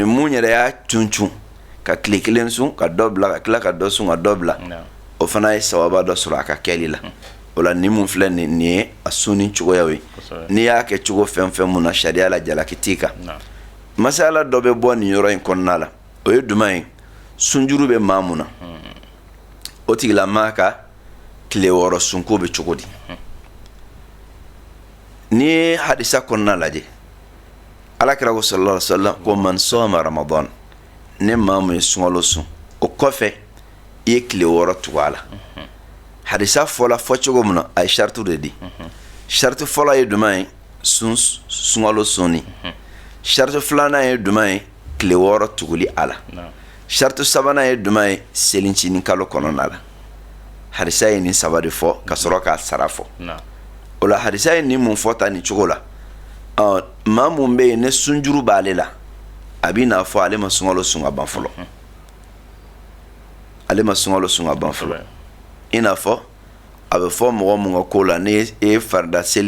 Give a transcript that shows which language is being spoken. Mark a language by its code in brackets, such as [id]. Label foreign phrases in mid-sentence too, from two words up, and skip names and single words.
[bm] mun yɛrɛ y'a cun ka tile 1 sun ka dɔ bila ka tila ka dɔ sun ka dɔ bila o fana ye sababa dɔ sɔrɔ a ka kɛli la o la ni mun filɛ nin ye a sunni cogoyaw ye n'i y'a kɛ cogo fɛn fɛn mun na sariya la jalaki t'i kan masala dɔ bɛ bɔ nin yɔrɔ in kɔnɔna la o ye jumɛn ye sunjuru bɛ maa mun na o tigilamaa ka tile 6 sunko bɛ cogo di ni ye hadisa kɔnɔna lajɛ alakira ko [ar] صلى الله عليه وسلم [bm] ko [ar] من صام رمضان [bm] ne maa mun ye sunkalo sun o kɔfɛ i ye tile 6 tugu a la hadisa fɔla fɔ cogo min na a ye shartu de di shartu fɔlɔ ye jumɛn ye sunkalo sunni shartu filanan ye jumɛn ye tile 6 tuguli a la shartu sabanan ye jumɛn ye selincinin kalo kɔnɔna la hadisa ye nin saba de fɔ ka sɔrɔ k'a sara fɔ o la hadisa ye nin mun fɔ ta nin cogo la maa mun bɛ yen ne sunjuru b'ale la a b'i n'a fɔ ale ma sunkalo sun ka ban fɔlɔ ale ma sunkalo sun ka ban fɔlɔ i n'a fɔ a bɛ fɔ mɔgɔ mun ka ko la ni e farida seli